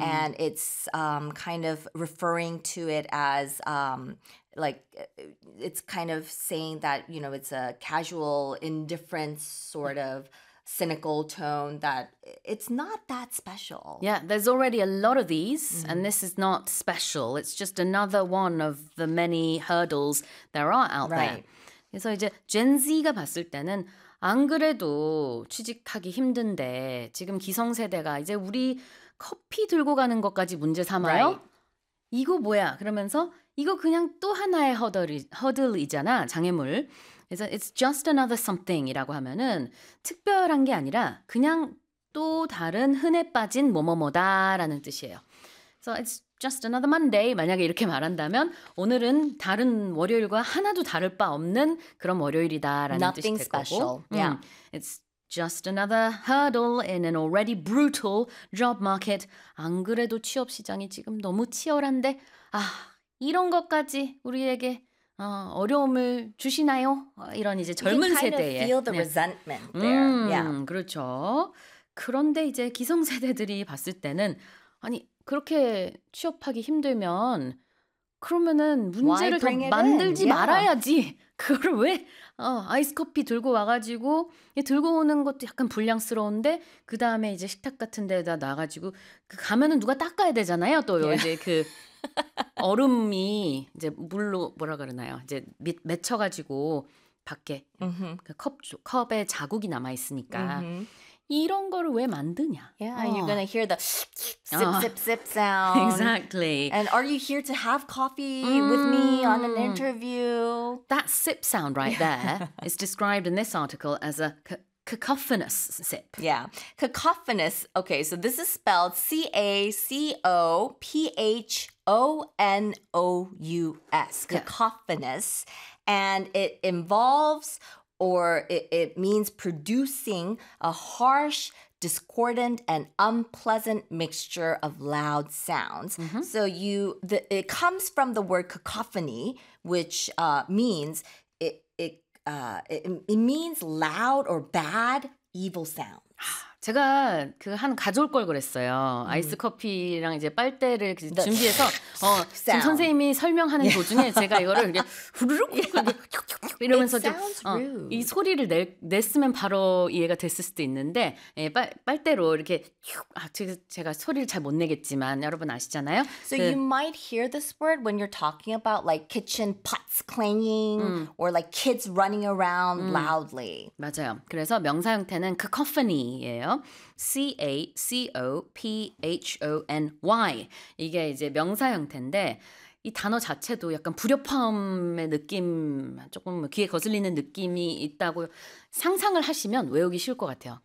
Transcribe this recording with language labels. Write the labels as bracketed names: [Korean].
[English] and it's kind of referring to it as like, it's kind of saying that, you know, it's a casual, indifferent sort of cynical tone, that it's not that special. Yeah, there's already a lot of these, mm-hmm. and this is not special. It's just another one of the many hurdles there are out right. there. [Korean] 그래서 이제 Gen Z가 봤을 때는 안 그래도 취직하기 힘든데 지금 기성세대가 이제 우리 커피 들고 가는 것까지 문제 삼아요? [English] Right. [Korean] 이거 뭐야? 그러면서 이거 그냥 또 하나의 허들이잖아, 장애물. 그래서 [English] it's just another something [Korean] 이라고 하면은 특별한 게 아니라 그냥 또 다른 흔해 빠진 뭐뭐뭐다라는 뜻이에요. [English] So it's just another Monday. [Korean] 만약에 이렇게 말한다면 오늘은 다른 월요일과 하나도 다를 바 없는 그런 월요일이다라는 [English] Nothing [Korean] 뜻이 될 [English] special. [Korean] 거고. [English] Yeah. It's just another hurdle in an already brutal job market. [Korean] 안 그래도 취업 시장이 지금 너무 치열한데 아, 이런 것까지 우리에게 어려움을 주시나요? 이런 이제 젊은 세대의 [English] kind of feel the resentment there. Yeah. [Korean] 그렇죠. 그런데 이제 기성세대들이 봤을 때는 아니 그렇게 취업하기 힘들면 그러면은 문제를 더 만들지 말아야지. 그걸 왜 아이스커피 들고 와가지고 들고 오는 것도 약간 불량스러운데 그 다음에 이제 식탁 같은 데다 놔가지고 그 가면은 누가 닦아야 되잖아요. 또 이제 그 얼음이 이제 물로 뭐라 그러나요? 이제 맺혀가지고 밖에 그 컵에 자국이 남아 있으니까. 이런 거를 왜 만드냐? [English] Yeah, and you're gonna hear the sip sound. Exactly. And are you here to have coffee with me on an interview? That sip sound right there is described in this article as a cacophonous sip. Yeah, cacophonous. Okay, so this is spelled C-A-C-O-P-H-O-N-O-U-S. Cacophonous, yeah. And it involves. Or it means producing a harsh, discordant, and unpleasant mixture of loud sounds. Mm-hmm. So it comes from the word cacophony, which means it means loud or bad, evil sound. [Korean] 제가 그 한 가져올 걸 그랬어요. 아이스 커피랑 이제 빨대를 준비해서 지금 선생님이 설명하는 도중에 제가 이거를 후루룩 이러면서 좀 이 소리를 냈으면 바로 이해가 됐을 수도 있는데 예, 빨대로 이렇게 제가 소리를 잘 못 내겠지만 여러분 아시잖아요. [English] So you might hear this word when you're talking about like kitchen pots clanging or like kids running around loudly. [Korean] 맞아요. 그래서 명사 형태는 cacophony예요. C-A-C-O-P-H-O-N-Y 이게 이제 명사 형태인데 이 단어 자체도 약간 불협화음의 느낌 조금 귀에 거슬리는 느낌이 있다고 상상을 하시면 외우기 쉬울 것 같아요.